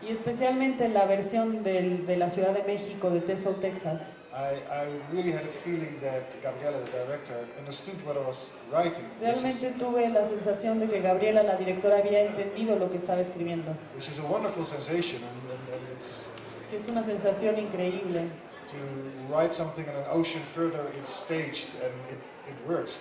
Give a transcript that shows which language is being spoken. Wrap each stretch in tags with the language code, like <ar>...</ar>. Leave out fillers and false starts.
<es>Y especialmente la versión de la Ciudad de México, de Tesoro, Texas.</es> <en>I really had a feeling that Gabriela, the director, understood what I was writing,</en> <es>Realmente tuve la sensación de que Gabriela, la directora, había entendido lo que estaba escribiendo.</es> <en>which is a wonderful sensation, and it's</en> <es>Que es una sensación increíble.</es> <en>to write something in an ocean further, it's staged and it works.</en>